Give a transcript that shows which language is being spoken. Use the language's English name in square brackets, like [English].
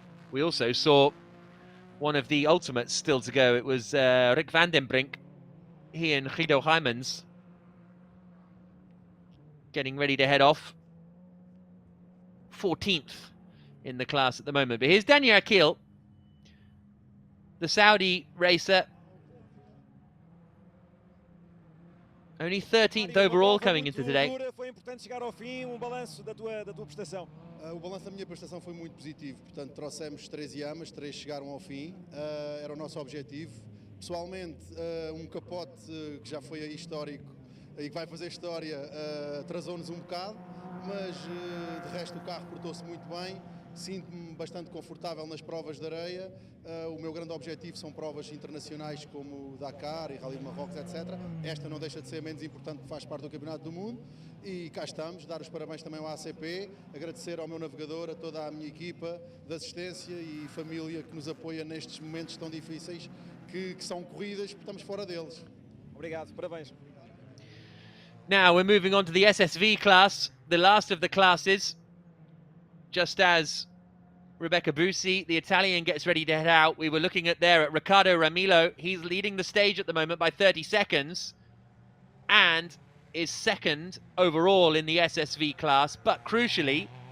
[English] We also saw one of the ultimates still to go. It was Rick van den Brink, he and Guido Heimans getting ready to head off. 14th in the class at the moment. But here's Daniel Akil, the Saudi racer, only 13th overall coming into today. [Portuguese] Foi importante chegar ao fim, balanço da tua prestação. O balanço da minha prestação foi muito positivo, portanto trouxemos 3 Yamas, 3 chegaram ao fim, era o nosso objetivo. Pessoalmente, capote que já foi histórico e que vai fazer história atrasou-nos um bocado, mas de resto o carro portou-se muito bem. Sinto-me bastante confortável nas provas de areia. O meu grande objetivo são provas internacionais como Dakar e Rally de Marrocos, etc. Esta não deixa de ser menos importante, porque faz parte do Campeonato do Mundo. E cá estamos, dar os parabéns também ao ACP, agradecer ao meu navegador, a toda a minha equipa de assistência e família que nos apoia nestes momentos tão difíceis que são corridas, porque estamos fora deles. Obrigado, parabéns. [English] Now we're moving on to the SSV class, the last of the classes. Just as Rebecca Bussi, the Italian, gets ready to head out, we were looking at Ricardo Ramilo. He's leading the stage at the moment by 30 seconds and is 2nd overall in the SSV class. But crucially,